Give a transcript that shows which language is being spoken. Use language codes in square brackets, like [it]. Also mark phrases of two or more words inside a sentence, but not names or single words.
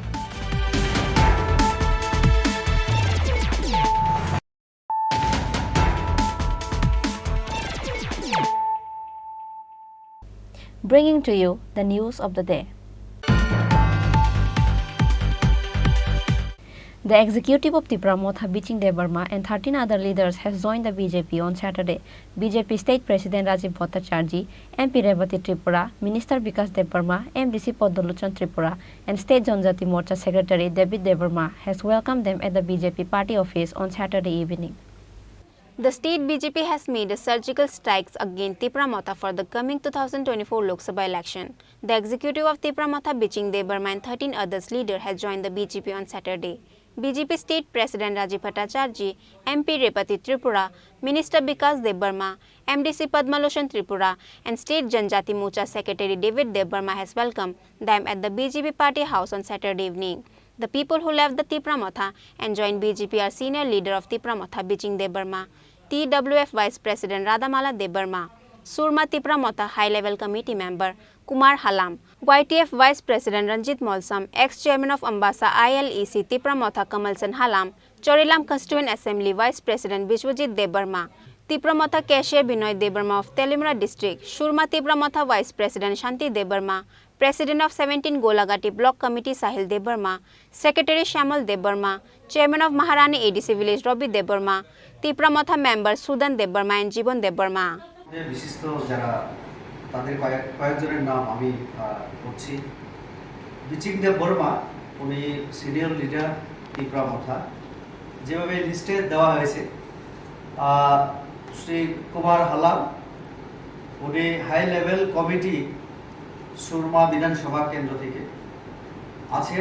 [en] Bringing to you the news of the day. The executive of Tripura Motha Biching Debarma and 13 other leaders has joined the BJP on Saturday. BJP State President Rajiv Bhattacharjee, MP Revati Tripura, Minister Vikas Debarma, MDC Padmaluchan Tripura, and State Janjati Morcha Secretary David Debarma has welcomed them at the BJP party office on Saturday evening. The state BJP has made a surgical strikes against Tripura Motha for the coming 2024 Lok Sabha election. The executive of Tripura Motha Biching Debarma and 13 others leaders has joined the BJP on Saturday. BJP State President Rajiv Bhattacharjee, MP Revati Tripura, Minister Vikas Debarma, MDC Padmaluchan Tripura, and State Janjati Morcha Secretary David Debarma has welcomed them at the BJP party house on Saturday evening. The people who left the Tripura Motha and joined BJP are senior leader of Tripura Motha Biching Debarma, TWF Vice President Radhamala Debarma, Surma Tripura Motha High Level Committee Member Kumar Halam, YTF Vice President Ranjit Molsam, ex-chairman of Ambasa ILEC Tripura Motha Kamalsan Halam, Chorilam Constituent Assembly Vice President Vishwajit Debarma, Tripura Motha Cashier Binoy Debarma of Telimra District, Surma Tripura Motha Vice President Shanti Debarma, President of 17 Golagati Block Committee Sahil Debarma, Secretary Shamal Debarma, Chairman of Maharani ADC Village Robbie Debarma, Tripura Motha Member Sudan Debarma and Jibon Debarma. [bn] বিশিষ্ট যারা তাদের কয়েকজনের নাম আমি বলছি। বিচিং দেববর্মা উনি [en] senior leader [bn] ত্রিপুরা মথা, যেভাবে লিস্টে দেওয়া হয়েছে। শ্রী কুমার হালাম উনি [en] high level committee [bn] সুরমা বিধানসভা কেন্দ্র থেকে আছেন।